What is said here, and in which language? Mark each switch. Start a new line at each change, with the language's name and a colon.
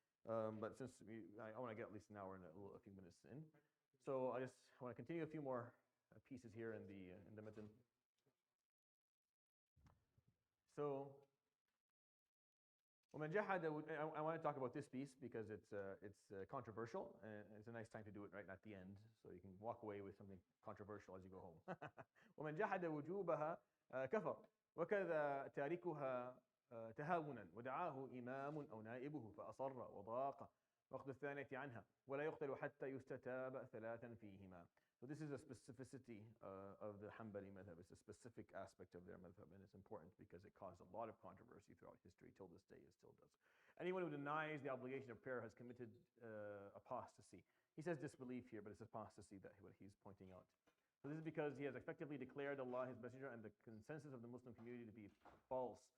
English: But since I want to get at least an hour and a few minutes in, so I want to continue a few more pieces here in the matan. So I want to talk about this piece because it's controversial, and it's a nice time to do it right at the end, so you can walk away with something controversial as you go home.
Arabic: ومن جحد وجوبها كفر وكذا تاركها تهاونا ودعاه إمام أو نائبه فأصر وضاق وقت الثانية عنها ولا يقتل حتى يستتاب ثلاثا فيهما.
English: So this is a specificity of the Hanbali madhab. It's a specific aspect of their madhab, and it's important because it caused a lot of controversy throughout history. Till this day, it still does. Anyone who denies the obligation of prayer has committed apostasy. He says disbelief here, but it's apostasy that what he's pointing out. So this is because he has effectively declared Allah, His Messenger, and the consensus of the Muslim community to be false.